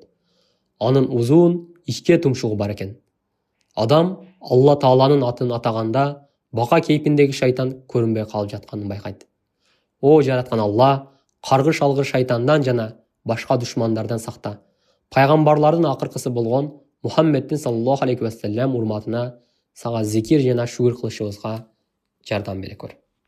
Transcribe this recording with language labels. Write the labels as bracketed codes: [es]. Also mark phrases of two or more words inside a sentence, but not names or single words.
[ky] Анын узун ичке тумшугу бар экен. Адам Алла Тааланын атын атаганда бака кейпиндеги шайтан көрүнбөй калып жатканын байкайт. О жараткан Алла, каргыш алгыр шайтандан жана башка душмандардан сакта. Пайгамбарлардын акыркысы болгон Мухаммеддин [ar] صلى الله عليه وسلم [ky] урматына сага зикир жана шүгүр кылышыбызга жардам бере көр.